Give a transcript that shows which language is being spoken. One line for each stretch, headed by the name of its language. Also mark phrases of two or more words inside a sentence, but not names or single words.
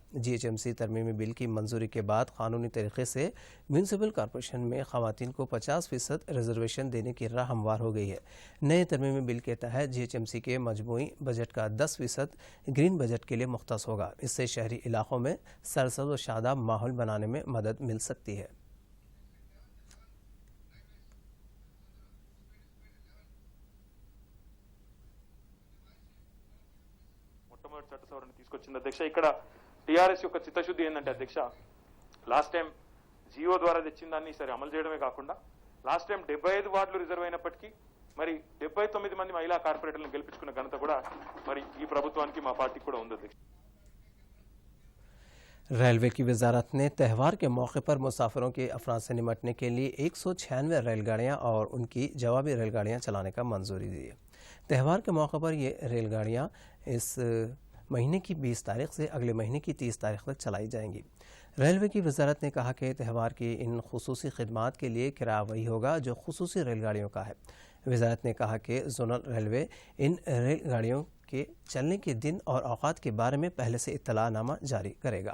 Urdu: جی ایچ ایم سی ترمیمی بل کی منظوری کے بعد قانونی طریقے سے میونسپل کارپوریشن میں خواتین کو 50% ریزرویشن دینے کی راہ ہموار ہو گئی ہے۔ نئے ترمیمی بل کے تحت جی ایچ ایم سی کے مجموعی بجٹ کا 10% گرین بجٹ کے لیے مختص ہوگا۔ اس سے شہری علاقوں میں سرسبز و شاداب ماحول بنانے میں مدد مل سکتی ہے۔
Telugu: మొట్టమొదటి చట్ట సవరణ తీసుకొచ్చింది అధ్యక్ష. ఇక్కడ టీఆర్ఎస్ యొక్క చిత్తశుద్ధి ఏంటంటే అధ్యక్ష,
English: last time
Telugu: జియో ద్వారా తెచ్చిన దాన్ని ఈసారి అమలు చేయడమే కాకుండా
English: last time
Telugu: 75 వార్డులు రిజర్వ్ అయినప్పటికీ మరి 79 మంది మహిళా కార్పొరేటర్లను గెలిపించుకున్న ఘనత కూడా మరి ఈ ప్రభుత్వానికి మా పార్టీకి కూడా ఉంది అధ్యక్ష.
Urdu: ریلوے کی وزارت نے تہوار کے موقع پر مسافروں کے افراد سے نمٹنے کے لیے 196 ریل گاڑیاں اور ان کی جوابی ریل گاڑیاں چلانے کا منظوری دی ہے۔ تہوار کے موقع پر یہ ریل گاڑیاں اس مہینے کی 20 تاریخ سے اگلے مہینے کی 30 تاریخ تک چلائی جائیں گی. ریلوے کی وزارت نے کہا کہ تہوار کی ان خصوصی خدمات کے لیے کرایہ وہی ہوگا جو خصوصی ریل گاڑیوں کا ہے. وزارت نے کہا کہ زونل ریلوے ان ریل گاڑیوں کے چلنے کے دن اور اوقات کے بارے میں پہلے سے اطلاع نامہ جاری کرے گا.